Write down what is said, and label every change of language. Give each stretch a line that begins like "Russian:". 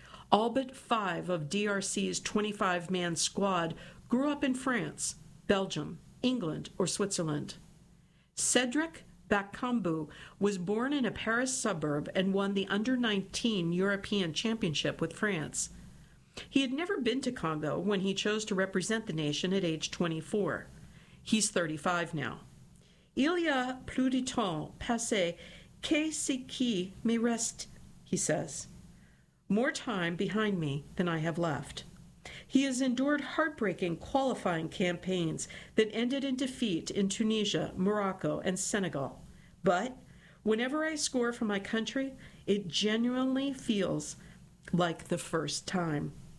English: All but 5 of DRC's 25-man squad grew up in France, Belgium, England, or Switzerland. Cedric Bakambu was born in a Paris suburb and won the under-19 European Championship with France. He had never been to Congo when he chose to represent the nation at age 24. He's 35 now.
French: Il y a plus de temps passé que ce qui me reste,
English: he says. More time behind me than I have left. He has endured heartbreaking qualifying campaigns that ended in defeat in Tunisia, Morocco, and Senegal. But whenever I score for my country, it genuinely feels like the first time.